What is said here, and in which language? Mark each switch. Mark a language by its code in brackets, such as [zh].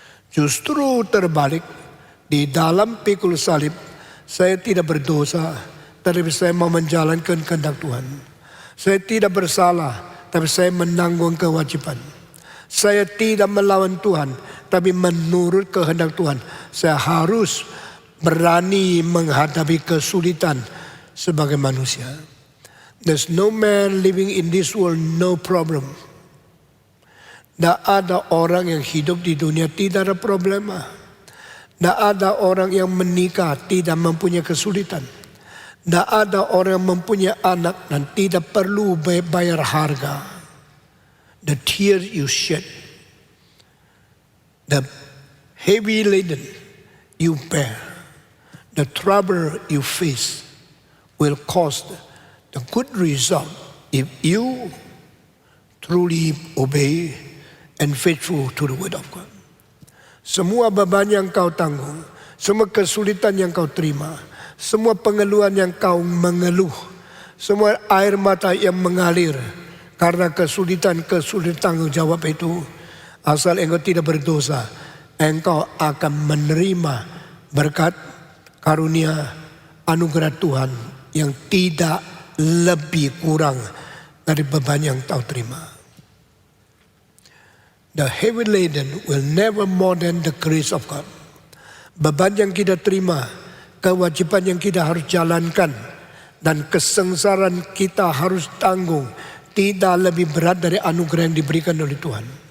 [id] Justru terbalik, di dalam pikul salib saya tidak berdosa, tapi saya mau menjalankan kehendak Tuhan. Saya tidak bersalah, tapi saya menanggung kewajiban. Saya tidak melawan Tuhan, tapi menurut kehendak Tuhan. Saya harus berani menghadapi kesulitan sebagai manusia. [en] There's no man living in this world, no problem. [id] Tidak ada orang yang hidup di dunia tidak ada problema. Tidak ada orang yang menikah tidak mempunyai kesulitan. Tidak ada orang yang mempunyai anak dan tidak perlu bayar harga. [en] The tears you shed, the heavy laden you bear, the trouble you face will cost the good result if you truly obey and faithful to the word of God. [id] Semua beban yang kau tanggung, semua kesulitan yang kau terima, semua pengeluhan yang kau mengeluh, semua air mata yang mengalir karena kesulitan tanggung jawab itu, asal engkau tidak berdosa, engkau akan menerima berkat, karunia anugerah Tuhan yang tidak lebih kurang dari beban yang kau terima. [en] The heavy laden will never more than the grace of God. [id] Beban yang kita terima, kewajiban yang kita harus jalankan, dan kesengsaraan kita harus tanggung tidak lebih berat dari anugerah yang diberikan oleh Tuhan.